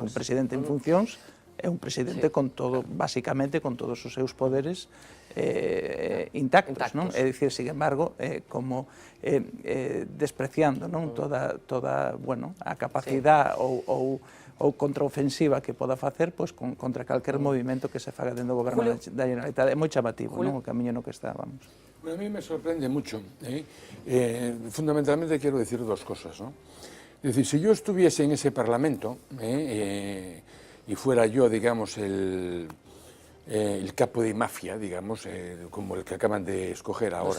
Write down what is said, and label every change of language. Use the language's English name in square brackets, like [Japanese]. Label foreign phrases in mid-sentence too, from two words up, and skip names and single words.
[Galician] Un presidente en funcións é un presidente con todo, basicamente, con todos os seus poderes intactos. É dicir, [Spanish] sin embargo, [Galician] como despreciando toda a capacidade ou contraofensiva que poda facer contra calquer movimento que se faga dentro do goberno da Generalitat. É moi chamativo o camiño no que está, vamos. [Spanish] Bueno, a mí me sorprende mucho. Fundamentalmente quiero decir dos cosas, ¿no? Es decir, si yo estuviese en ese Parlamento y fuera yo, digamos, el capo de mafia, digamos, como el que acaban de escoger ahora.